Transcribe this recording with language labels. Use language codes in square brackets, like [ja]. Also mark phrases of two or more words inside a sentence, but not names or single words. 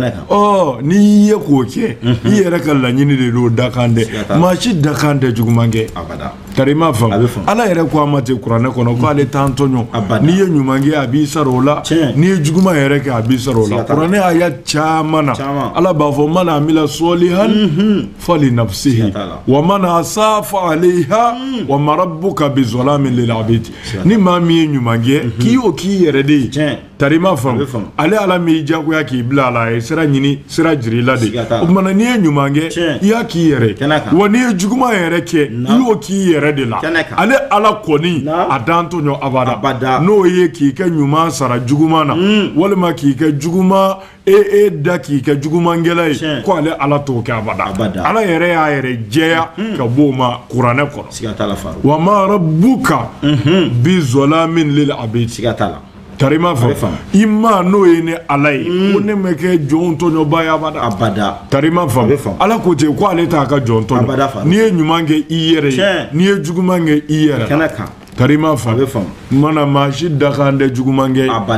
[bm] yan n'i y'i ye k'o kɛ i yɛrɛ ka laɲini de don dakan dɛ maa si dakan tɛ juguman kɛ tari m'a faamu ala yɛrɛ ko a ma ten kuranɛ kɔnɔ k'ale t'an tɔɲɔ n'i ye ɲuman kɛ a b'i sara o la n'i ye juguman yɛrɛ kɛ a b'i sara o la kuranɛ aya caman na ala b'a fɔ [ar] من عمل صالحا فلنفسه و من أساء فعليها وما ربك بظلام للعبيد [bm] ni maa min ye ɲuman kɛ k'i o k'i yɛrɛ de ye tari m'a faamu ale ala m'i jagoya k'i bila a la a ye sira ɲini sira jira i la de o tuma na n'i ye ɲuman kɛ i y'a k'i yɛrɛ wa n'i ye juguman yɛrɛ kɛ i y'o k'i yɛrɛ de la ale ala kɔni a dan to ɲɔ abada n'o ye k'i kɛ ɲuman sara juguman na walima k'i kɛ juguman da k'i kɛ jugumankɛla ye ko ale ala t'o kɛ abada ala yɛrɛ y'a yɛrɛ jɛya ka bɔ o ma kuranɛ kɔnɔ [ar] وما ربك بظلام للعبيد [bm] tari m'a fɔ i ma n'o ye ni ala ye ko ne ma kɛ jɔn tɔɲɔba ye abada tari m'a fɔ ala ko ten ko ale t'a ka jɔn tɔɲɔ n'i ye ɲuman kɛ i yɛrɛ ye n'i ye juguman kɛ i yɛrɛ tari m'a fɔ mana maa si dakan tɛ juguman kɛ